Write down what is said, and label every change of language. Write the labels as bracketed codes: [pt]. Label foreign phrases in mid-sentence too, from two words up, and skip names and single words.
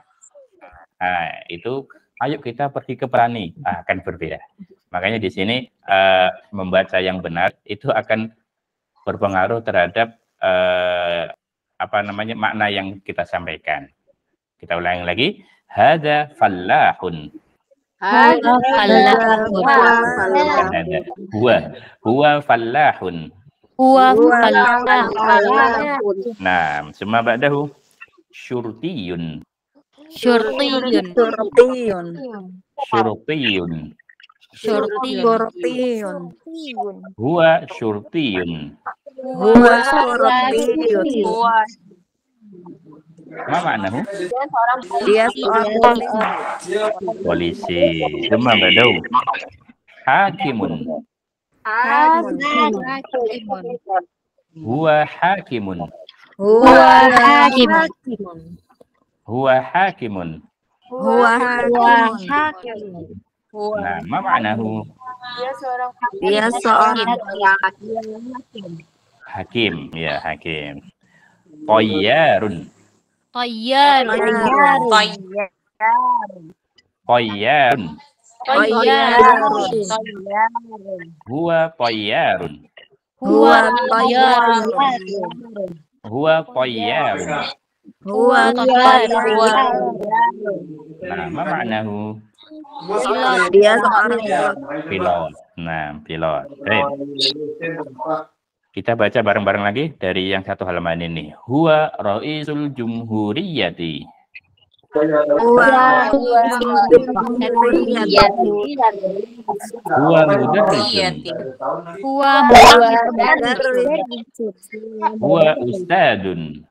[id] Itu ayo kita pergi ke petani. Akan berbeda. Makanya di sini membaca yang benar itu akan berpengaruh terhadap makna yang kita sampaikan. Kita ulangi lagi. [ar] هذا فلاح. هو فلاح. [id] Nah, semua [ar] بعده شرطي. Syurtiyun. هو شرطي. ما معناه? [id] Dia seorang polisi. Semua [ar] بعده حاكم. هو حاكم. Nah, ما معناه? [id] Dia seorang hakim. Ya, hakim. [ar] طيار. هو طيار. Nah, ما معناه? [id] Dia seorang pilot. Nah, pilot. Baik. Kita baca bareng-bareng lagi dari yang satu halaman ini. [ar] هو رئيس الجمهورية. هو مدرس. هو أستاذ.